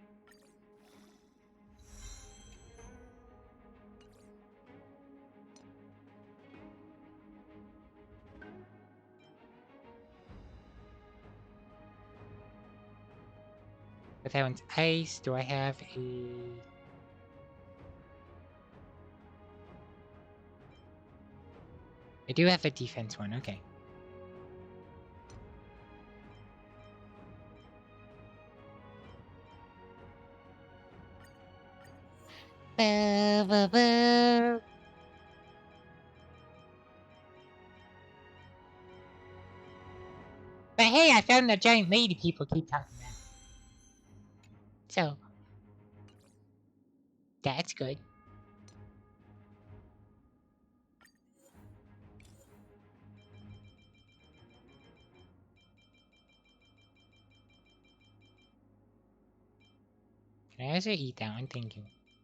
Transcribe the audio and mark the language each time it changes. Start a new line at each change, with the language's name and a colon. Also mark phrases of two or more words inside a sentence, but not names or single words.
English: But that one's ice. Do I have a... I do have a defense one, okay. Ba, ba, ba. But hey, I found the giant lady people keep talking about. So, that's good. Can I also eat that one? Thank you.